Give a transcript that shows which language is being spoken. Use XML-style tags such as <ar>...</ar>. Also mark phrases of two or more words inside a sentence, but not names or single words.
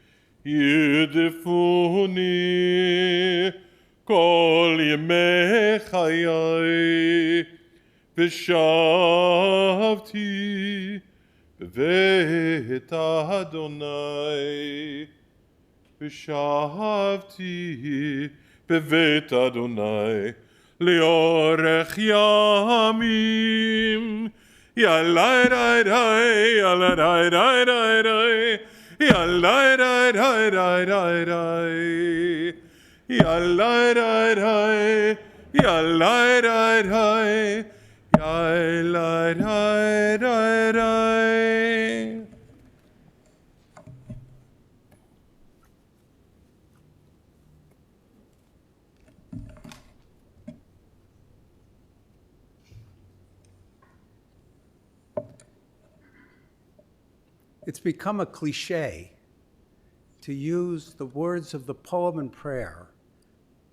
<he>ירדפוני כל ימי חיי, ושבתי בבית אדוני, ושבתי בבית אדוני לאורך ימים. יאללה די די, יאללה די די די די, יאללה די די די די די, יאללה די די, יאללה די די, יאללה די די די.</he> <en>It's become a cliche to use the words of the poem and prayer</en>